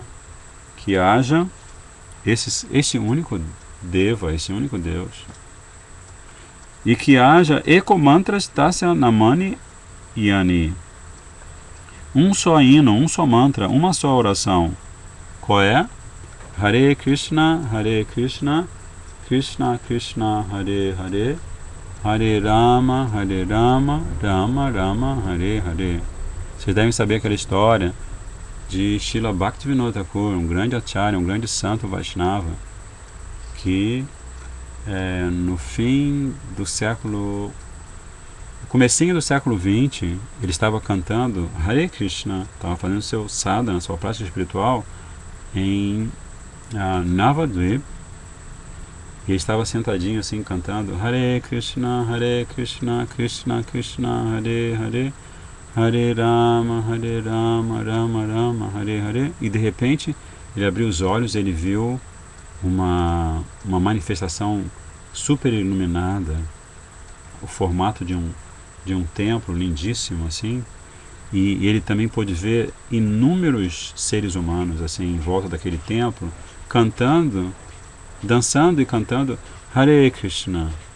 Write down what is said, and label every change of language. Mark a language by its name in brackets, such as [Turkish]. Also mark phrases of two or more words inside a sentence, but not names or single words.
[Portuguese] Que haja esse único Deva, esse único Deus. E que haja [Sanskrit] Ekomantras Tasya Namani Yani. [Portuguese] Um só hino, um só mantra, uma só oração. Qual é? [Sanskrit] Hare Krishna, Krishna Krishna, Hare Hare, Hare Rama, Rama Rama, Hare Hare. [Portuguese] Vocês devem saber aquela história de Srila Bhaktivinoda Thakur, um grande acharya, um grande santo Vaishnava, que no fim do século, no comecinho do século XX, ele estava cantando Hare Krishna, estava fazendo seu sadhana, sua prática espiritual em Navadvip, e ele estava sentadinho assim cantando [Sanskrit] Hare Krishna, Krishna Krishna, Hare Hare, Hare Rama, Rama Rama, Hare Hare. [Portuguese] E de repente ele abriu os olhos, ele viu uma manifestação super iluminada, o formato de um templo lindíssimo assim. E ele também pôde ver inúmeros seres humanos assim em volta daquele templo, cantando, dançando e cantando Hare Krishna.